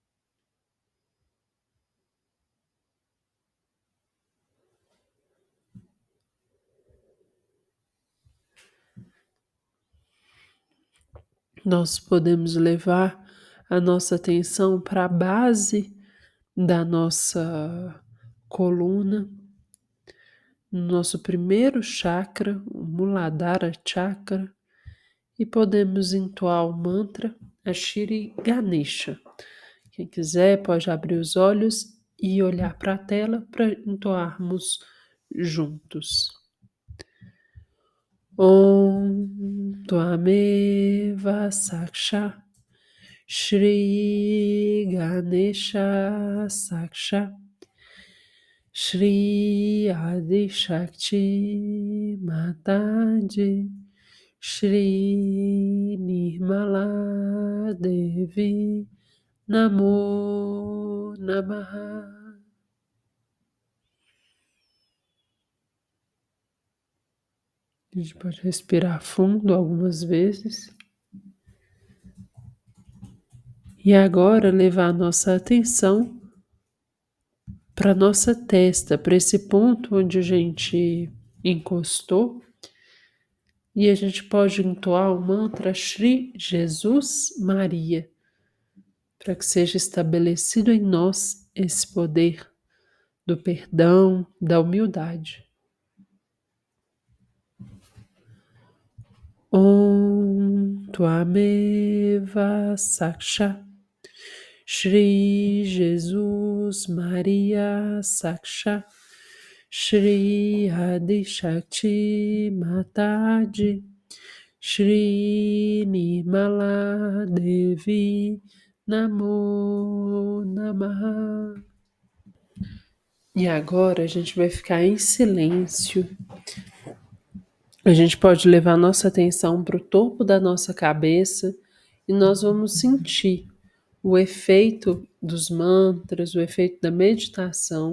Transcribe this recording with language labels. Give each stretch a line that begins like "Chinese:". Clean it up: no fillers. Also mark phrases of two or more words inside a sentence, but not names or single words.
Portuguese: Nós podemos levar a nossa atenção para a base da nossa coluna, no nosso primeiro chakra, o Muladhara Chakra, e podemos entoar o mantra Shri Ganesha. Quem quiser pode abrir os olhos e olhar para a tela para entoarmos juntos.
Sanskrit: ॐ त्वमेव साक्षात् श्री गणेश साक्षात् श्री आदि शक्ति माताजी श्री निर्मला देवी नमो नमः.
Portuguese: A gente pode respirar fundo algumas vezes. E agora levar a nossa atenção para nossa testa, para esse ponto onde a gente encostou. E a gente pode entoar o mantra Shri Jesus Maria, para que seja estabelecido em nós esse poder do perdão, da humildade.
Sanskrit: ॐ त्वमेव साक्षात् श्री Jesus Maria साक्षात् श्री आदि शक्ति माताजी श्री निर्मला देवी नमो नमः.
Portuguese: E agora a gente vai ficar em silêncio. A gente pode levar nossa atenção para o topo da nossa cabeça e nós vamos sentir o efeito dos mantras, o efeito da meditação.